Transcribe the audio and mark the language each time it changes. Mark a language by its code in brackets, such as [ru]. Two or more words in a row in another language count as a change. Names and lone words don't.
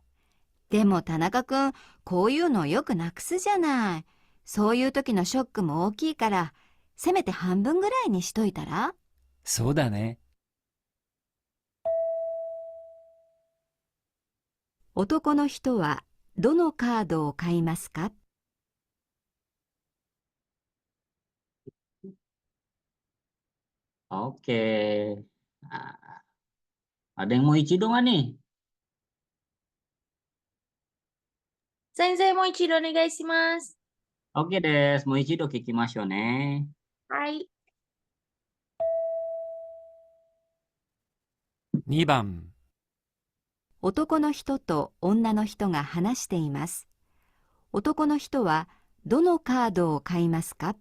[ja] でも田中くん、こういうのよくなくすじゃない。そういう時のショックも大きいから、せめて半分ぐらいにしといたら？そうだね。男の人はどのカードを買いますか？ [id] Oke. Nah, ada yang mau ichido nggak nih? [ja] 先生、もう一度お願いします。オーケーです、もう一度聞きましょうね. はい。 2番、男の人と女の人が話しています。男の人はどのカードを買いますか？